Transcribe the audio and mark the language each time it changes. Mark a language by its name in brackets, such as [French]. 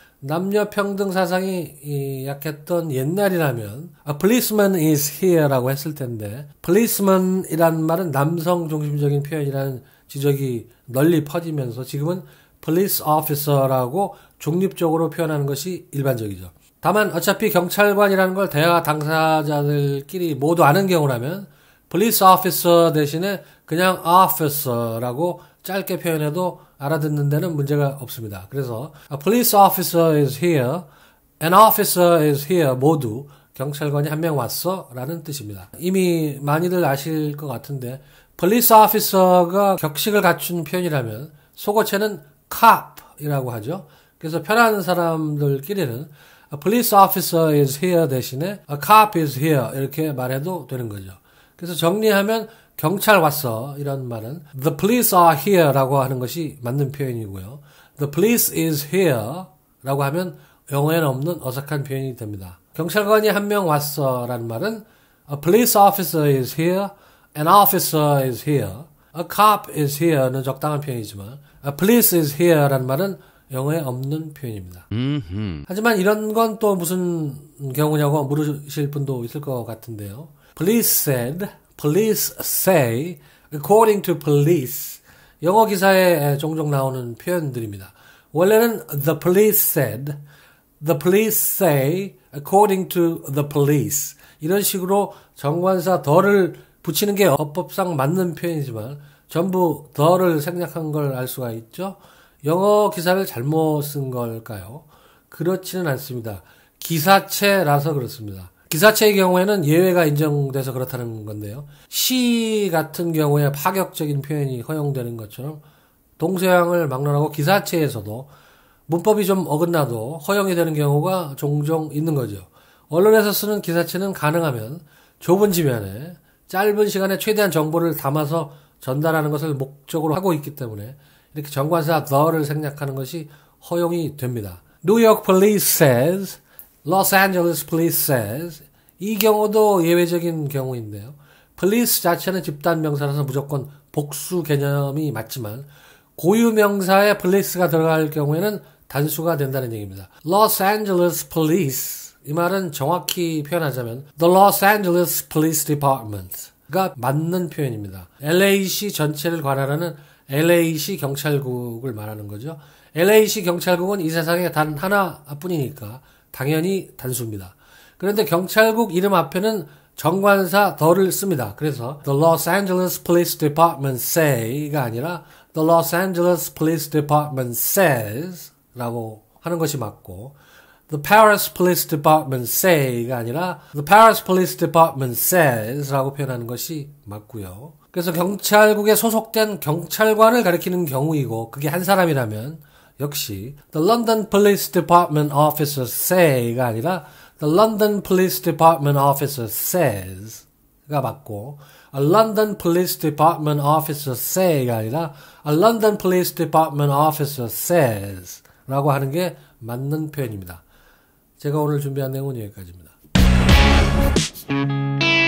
[Korean] 남녀 평등 사상이 약했던 옛날이라면 [English] a policeman is here [Korean] 라고 했을 텐데 policeman이라는 말은 남성 중심적인 표현이라는 지적이 널리 퍼지면서 지금은 police officer라고 중립적으로 표현하는 것이 일반적이죠. 다만 어차피 경찰관이라는 걸 대화 당사자들끼리 모두 아는 경우라면 police officer 대신에 그냥 officer라고 짧게 표현해도 알아듣는 데는 문제가 없습니다. [English] 그래서 a police officer is here, an officer is here [Korean] 모두 경찰관이 한 명 왔어 라는 뜻입니다. 이미 많이들 아실 것 같은데 police officer가 격식을 갖춘 표현이라면 속어체는 cop이라고 하죠. 그래서 편한 사람들끼리는 [English] a police officer is here 대신에 a cop is here [Korean] 이렇게 말해도 되는 거죠. 그래서 정리하면 경찰 왔어 이런 말은 [English] the police are here [Korean] 라고 하는 것이 맞는 표현이고요. [English] the police is here [Korean] 라고 하면 영어에는 없는 어색한 표현이 됩니다. 경찰관이 한 명 왔어 라는 말은 [English] a police officer is here, an officer is here, a cop is here는 적당한 표현이지만 a police is here [Korean] 라는 말은 영어에 없는 표현입니다. 하지만 이런 건 또 무슨 경우냐고 물으실 분도 있을 것 같은데요. [English] Police said, police say, according to police. [Korean] 영어 기사에 종종 나오는 표현들입니다. [English] 원래는 the police said, the police say, according to the police. [Korean] 이런 식으로 정관사 the를 붙이는 게 어법상 맞는 표현이지만 전부 the를 생략한 걸 알 수가 있죠. 영어 기사를 잘못 쓴 걸까요? 그렇지는 않습니다. 기사체라서 그렇습니다. 기사체의 경우에는 예외가 인정돼서 그렇다는 건데요. 시 같은 경우에 파격적인 표현이 허용되는 것처럼 동서양을 막론하고 기사체에서도 문법이 좀 어긋나도 허용이 되는 경우가 종종 있는 거죠. 언론에서 쓰는 기사체는 가능하면 좁은 지면에 짧은 시간에 최대한 정보를 담아서 전달하는 것을 목적으로 하고 있기 때문에 이렇게 정관사 the를 생략하는 것이 허용이 됩니다. [English] New York Police says, Los Angeles Police says. [Korean] 이 경우도 예외적인 경우인데요. police 자체는 집단 명사라서 무조건 복수 개념이 맞지만 고유 명사에 police가 들어갈 경우에는 단수가 된다는 얘기입니다. Los Angeles Police. 이 말은 정확히 표현하자면 The Los Angeles Police Department가 맞는 표현입니다. LA시 전체를 관할하는 LA시 경찰국을 말하는 거죠. LA시 경찰국은 이 세상에 단 하나뿐이니까 당연히 단수입니다. 그런데 경찰국 이름 앞에는 정관사 the를 씁니다. [English] 그래서 The Los Angeles Police Department say가 아니라 The Los Angeles Police Department says 라고 하는 것이 맞고 The Paris Police Department say가 아니라 The Paris Police Department says [Korean] 라고 표현하는 것이 맞고요. 그래서 경찰국에 소속된 경찰관을 가리키는 경우이고 그게 한 사람이라면 역시 [English] The London Police Department officers say [Korean] 가 아니라 The London Police Department officer says가 맞고 [English] A London Police Department officer say가 아니라 A London Police Department officer says [Korean] 라고 하는 게 맞는 표현입니다. 제가 오늘 준비한 내용은 여기까지입니다.